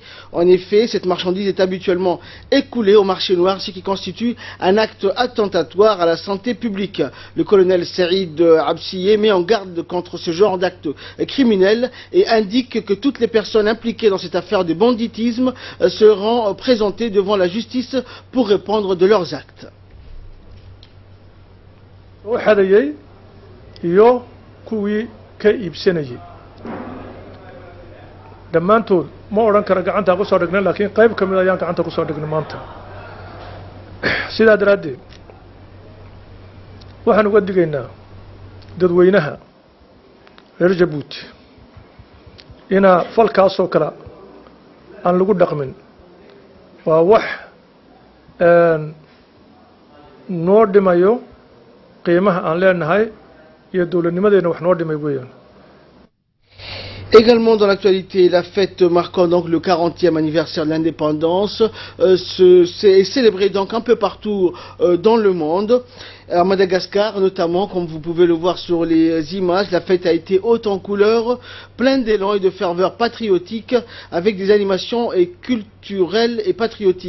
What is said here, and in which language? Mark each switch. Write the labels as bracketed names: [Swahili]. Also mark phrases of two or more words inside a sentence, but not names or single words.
[French] En effet, cette marchandise est habituellement écoulée au marché noir, ce qui constitue un acte attentatoire à la santé publique. Le colonel Saïd Absiye met en garde contre ce genre d'actes criminels et indique que toutes les personnes impliquées dans cette affaire de banditisme seront présentées devant la justice pour répondre de leurs actes. [Somali] iyo kuwii ka iibsanayay dhammaantood ma odhan kara gacanta ku soo dhignay laakiin qayb ka mid ayaan gacanta ku soo dhignay maanta sidaa daraaddeed waxaan uga digaynaa dadweynaha reer Jabuuti inaa falkaasoo kale aan lagu dhaqmin waa wax noo dhimayo qiimaha aan leenahay [French] Également dans l'actualité, la fête marquant donc le 40e anniversaire de l'indépendance est célébrée donc un peu partout dans le monde. À Madagascar notamment, comme vous pouvez le voir sur les images, la fête a été haute en couleurs, pleine d'élan et de ferveur patriotique, avec des animations culturelles et patriotiques.